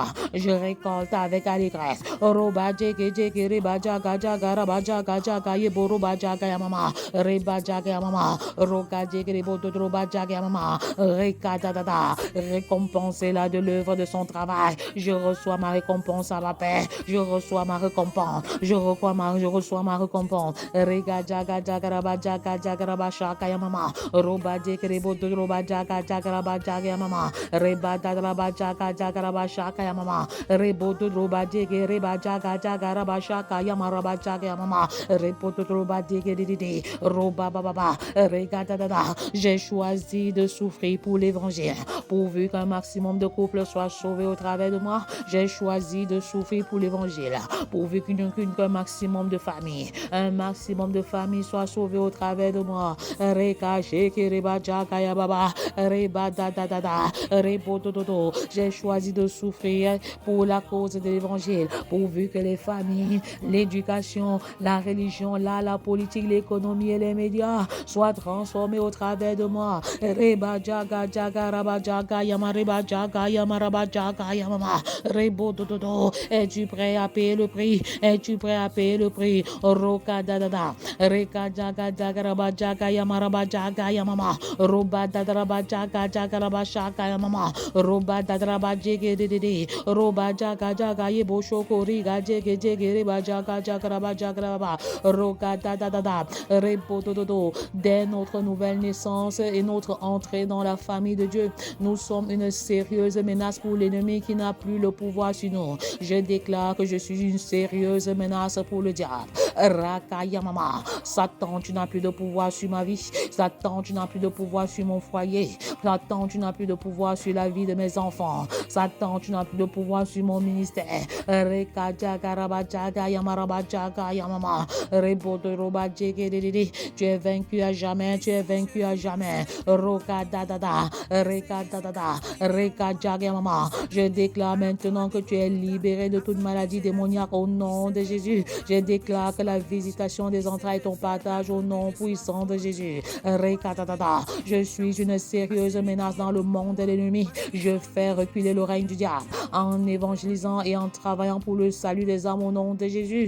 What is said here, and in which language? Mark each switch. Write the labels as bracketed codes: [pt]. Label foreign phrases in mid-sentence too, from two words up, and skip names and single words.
[fr] Je récolte avec allégresse. Récompensez-la de l'œuvre de son travail. Je reçois ma récompense à la paix. Je reçois ma récompense. Je reçois ma récompense. Rega jaga jagaraba jaga jagaraba shaka yamama. Roba jekerebo roba jaga jagaraba jaga yamama. Reba dadraba jaga jagaraba shaka yamama. Rebo roba jekereba jaga jagaraba shaka yamaraba jaga yamama. Rebo roba jekeridi roba baba. Rega dada. J'ai choisi de souffrir pour l'évangile. Pourvu qu'un maximum de couples soient sauvés au travers de moi, j'ai choisi de souffrir pour l'évangile. Pourvu qu'un maximum de familles, un maximum de familles soient sauvées au travers de moi. Reka sheke reba jaka ya baba. Reba da da da da. Rebo do do do. J'ai choisi de souffrir pour la cause de l'évangile. l'évangile, pourvu que les familles, l'éducation, la religion, la politique, l'économie et les médias soient transformés au travers de moi. Reba jaga jaga raba jaga yama reba jaga yama raba jaga yama rebo dododo. Es-tu prêt à payer le prix? Es-tu prêt à payer le prix? Roka dadada reka jaga jaga raba jaga yama raba jaga yama roba dadaraba jaga jaga raba shaka yama roba dadaraba jege de roba jaga jaga yebo shoko riga jege jege reba jaga jaga raba jaga raba roka dadada rebo dododo. Dès notre nouvelle naissance et notre entrée dans la famille de Dieu, nous sommes une sérieuse menace pour l'ennemi qui n'a plus le pouvoir sur nous. Je déclare que je suis une sérieuse menace pour le diable. Rakayamama. Satan, tu n'as plus de pouvoir sur ma vie. Satan, tu n'as plus de pouvoir sur mon foyer. Satan, tu n'as plus de pouvoir sur la vie de mes enfants. Satan, tu n'as plus de pouvoir sur mon ministère. Tu es vaincu à jamais, tu es vaincu à jamais. Roka dadada, reka dadada, reka jagamama. Je déclare maintenant que tu es libéré de toute maladie démoniaque au nom de Jésus. Je déclare que la visitation des entrailles est ton partage au nom puissant de Jésus. Reka dadada. Je suis une sérieuse menace dans le monde de l'ennemi. Je fais reculer le règne du diable en évangélisant et en travaillant pour le salut des âmes au nom de Jésus.